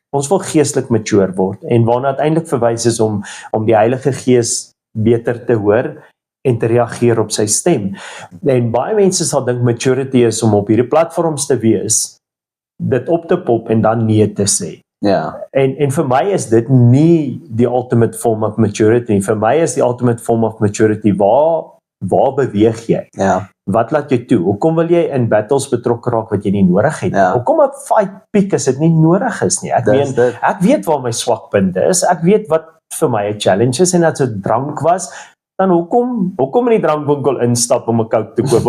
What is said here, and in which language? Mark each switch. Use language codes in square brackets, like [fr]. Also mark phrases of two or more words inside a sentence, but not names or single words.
[af] Ons wil geestelik mature word, en waarna uiteindelik verwys is om die Heilige Gees beter te hoor, en te reageer op sy stem. En baie mense sal dink maturity is om op hierdie platforms te wees, dit op te pop en dan nee te sê. Ja. En vir my is dit nie die [en] ultimate form of maturity [af] nie. Vir my is die [en] ultimate form of maturity, [af] waar beweeg jy? Ja. Wat laat jy toe? Hoekom wil jy in battles betrokke raak wat jy nie nodig het? Ja. Hoekom 'n fight piek as dit nie nodig is nie? Ek weet waar my swakpunte is. Ek weet wat vir my 'n challenge is, en as dit drank was, dan hoekom in die drankwinkel instap om 'n Coke te koop?